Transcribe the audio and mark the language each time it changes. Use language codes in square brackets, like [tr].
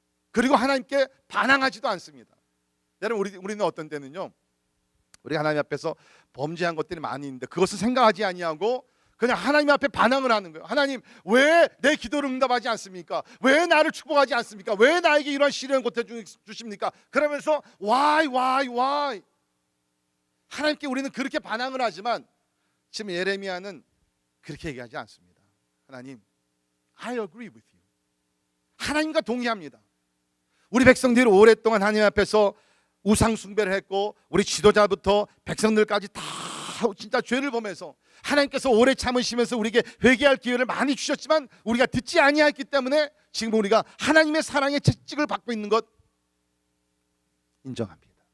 [ko] 그리고 하나님께 반항하지도 않습니다. 여러분 우리는 어떤 때는요, 우리 하나님 앞에서 범죄한 것들이 많이 있는데 그것을 생각하지 아니하고 그냥 하나님 앞에 반항을 하는 거예요. 하나님 왜 내 기도를 응답하지 않습니까? 왜 나를 축복하지 않습니까? 왜 나에게 이런 시련을 고통 주십니까? 그러면서 why 하나님께 우리는 그렇게 반항을 하지만 지금 예레미야는 그렇게 얘기하지 않습니다. [en] 하나님, I agree with you. [ko] 하나님과 동의합니다. 우리 백성들이 오랫동안 하나님 앞에서 우상 숭배를 했고 우리 지도자부터 백성들까지 다 진짜 죄를 범해서 하나님께서 오래 참으시면서 우리에게 회개할 기회를 많이 주셨지만 우리가 듣지 아니했기 때문에 지금 우리가 하나님의 사랑의 채찍을 받고 있는 것 인정합니다.